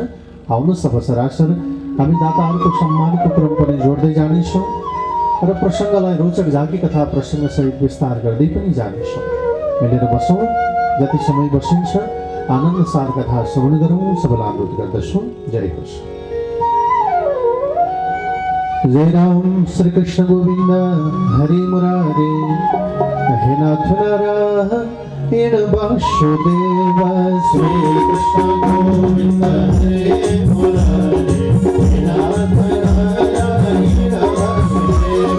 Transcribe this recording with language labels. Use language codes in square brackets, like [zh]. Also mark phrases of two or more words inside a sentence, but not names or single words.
[ne] आउनुहोस् अब सरासर हामी दाताहरूको सम्मानको क्रम पनि जोड्दै जानेछौँ र प्रसङ्गलाई रोचक झाँकी कथा प्रसङ्गसहित विस्तार गर्दै पनि जानेछौँ। मिलेर बसौँ, जति समय बसिन्छ आनन्द सार कथा श्रवण गरौँ। सबैलाई अनुरोध गर्दछौँ। जय होस्। जय राम श्री कृष्ण गोविंद हरि मुरारे हे नाथ नारायण वासुदेव। श्री कृष्ण गोविंद हरि मुरारे हे नाथ नारायण वासुदेव।